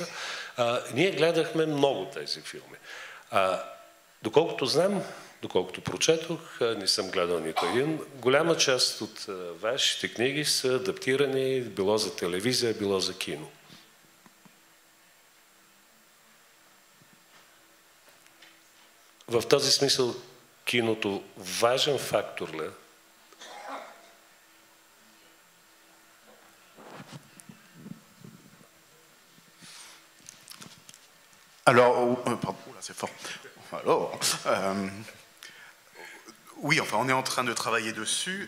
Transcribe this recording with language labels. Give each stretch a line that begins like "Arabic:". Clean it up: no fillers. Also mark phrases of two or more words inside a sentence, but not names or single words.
Bulgarian: Ние гледахме много тези филми. Доколкото знам, доколкото прочетох, не съм гледал нито един. Голяма част от вашите книги са адаптирани било за телевизия, било за кино. В този смисъл киното важен фактор ли?
French: Alors, pardon, là c'est fort. Alors, oui, enfin, on est en train de travailler dessus.